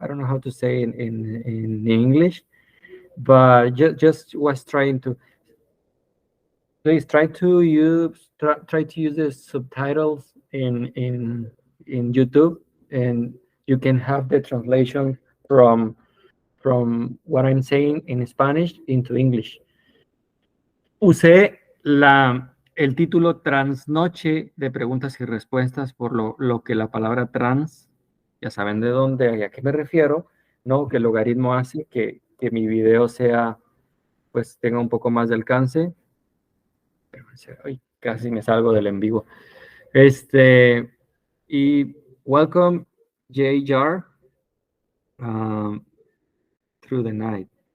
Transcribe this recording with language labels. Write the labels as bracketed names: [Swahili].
[English] I don't know how to say in English, but just was trying to. Please try to use the subtitles in YouTube, and you can have the translation from what I'm saying in Spanish into English. [Spanish] Usé el título Transnoche de preguntas y respuestas por lo que la palabra trans, ya saben de dónde y a qué me refiero, ¿no? Que el logaritmo hace que mi video pues tenga un poco más de alcance. Ay, casi me salgo del en vivo. Y [English] welcome J.Jar through the night.